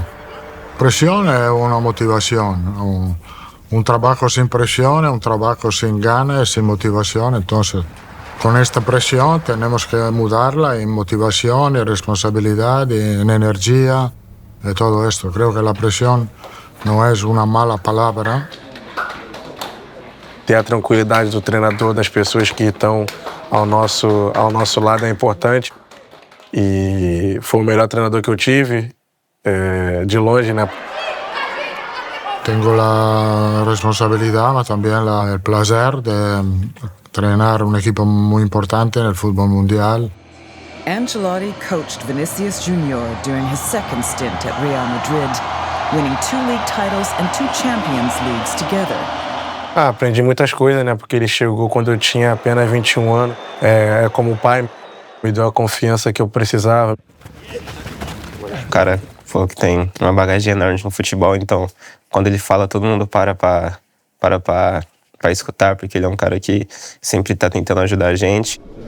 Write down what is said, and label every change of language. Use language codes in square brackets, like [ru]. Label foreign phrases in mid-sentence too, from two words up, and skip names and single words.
[es] Presión es una motivación, un trabajo sin presión, un trabajo sin ganas, sin motivación. Entonces con esta presión tenemos que mudarla en motivación, en responsabilidad, en energía, de todo esto. Creo que la presión no es una mala palabra. [pt] Ter a tranquilidade do treinador, das pessoas que estão ao nosso lado é importante. E foi o melhor treinador que eu tive, de longe, né? [es] Tengo la responsabilidad, pero también el placer de entrenar un equipo muy importante en el fútbol mundial. [en] Ancelotti coached Vinicius Jr. during his second stint at Real Madrid, winning 2 league titles and 2 Champions Leagues together. [pt] Aprendi muitas coisas, né? Porque ele chegou quando eu tinha apenas 21 anos. Como pai, me deu a confiança que eu precisava. O cara falou que tem uma bagagem enorme no futebol, então quando ele fala, todo mundo para escutar, porque ele é um cara que sempre está tentando ajudar a gente.